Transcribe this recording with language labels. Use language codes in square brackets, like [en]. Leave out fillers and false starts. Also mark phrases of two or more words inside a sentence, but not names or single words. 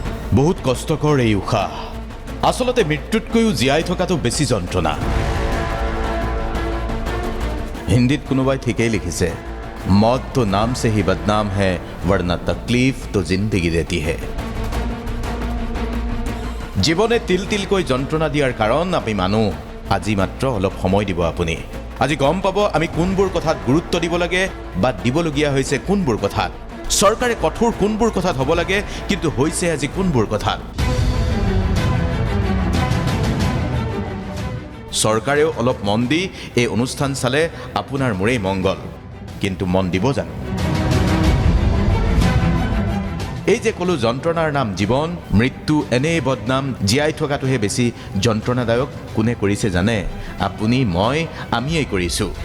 [as] বহুত কষ্টকৰ এই উশাহ আসলতে মৃত্যুতকৈও জীয়াই থকাটো বেছি যন্ত্ৰণা হিন্দীত কোনোবাই ঠিকই লিখিছে [hi] मौत तो नाम से ही बदनाम है वरना तकलीफ तो जिंदगी देती है [as] জীৱনে তিল तिलকৈ যন্ত্ৰণা দিয়াৰ কাৰণ আমি মানুহ আজি মাত্ৰ অলপ সময় দিব আপুনি আজি গম পাব আমি কোনবোৰ কথাত গুৰুত্ব দিব লাগে বা দিবলগীয়া হৈছে কোনবোৰ কথাত চৰকাৰে কঠোৰ কোনবোৰ কথাত হ'ব লাগে কিন্তু হৈছে আজি কোনবোৰ কথাত চৰকাৰেও অলপ মন দি এই অনুষ্ঠান চালে আপোনাৰ মোৰেই মংগল কিন্তু মন দিব জানো এই যে কলো যন্ত্ৰণাৰ নাম জীৱন মৃত্যু এনে বদনাম জীয়াই থকাটোহে বেছি যন্ত্ৰণাদায়ক কোনে কৰিছে জানে আপুনি মই আমিয়েই কৰিছো